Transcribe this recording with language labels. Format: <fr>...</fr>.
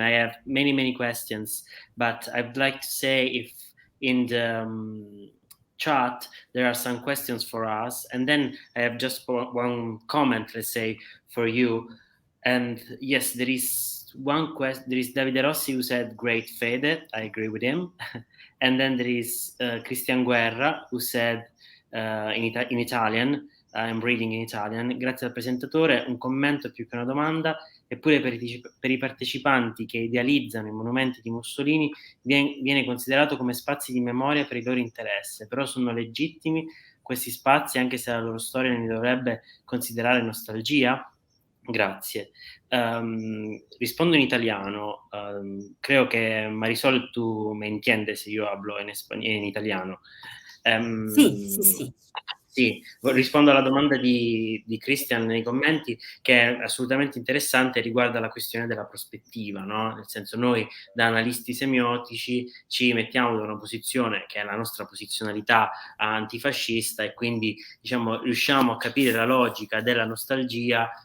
<en>I have many questions, but I'd like to say if in the chat there are some questions for us, and then I have just one comment, let's say, for you. And yes, there is one question. There is Davide Rossi who said, great Fede. I agree with him. And then there is Christian Guerra who said in Italian,</en> <it>I'm reading in Italian, grazie al presentatore, un commento più che una domanda, eppure per i partecipanti che idealizzano i monumenti di Mussolini viene considerato come spazi di memoria per il loro interesse, però sono legittimi questi spazi anche se la loro storia ne dovrebbe considerare nostalgia? Grazie. Rispondo in italiano.</it> <es>Creo que Marisol, tú me entiendes si yo hablo en italiano.</es> <it>Sì. Sì, rispondo alla domanda di Christian nei commenti, che è assolutamente interessante, riguarda la questione della prospettiva, no? Nel senso, noi da analisti semiotici ci mettiamo in una posizione che è la nostra posizionalità antifascista, e quindi, diciamo, riusciamo a capire la logica della nostalgia</it>